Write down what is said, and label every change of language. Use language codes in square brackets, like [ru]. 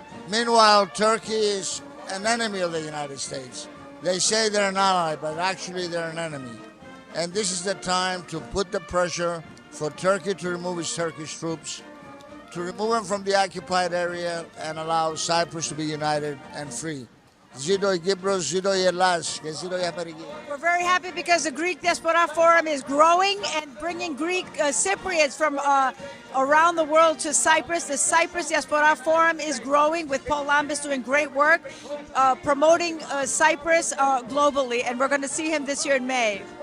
[en] Meanwhile, Turkey is an enemy of the United States. They say they're an ally, but actually they're an enemy. And this is the time to put the pressure for Turkey to remove its Turkish troops, to remove them from the occupied area and allow Cyprus to be united and free. [el] Ζήτω η Κύπρος, ζήτω η Ελλάδα και ζήτω η Αμερική. [en] We're very happy because the Greek Diaspora Forum is growing and bringing Greek Cypriots from around the world to Cyprus. The Cyprus Diaspora Forum is growing with Paul Lambis doing great work, promoting Cyprus globally, and we're going to see him this year in May.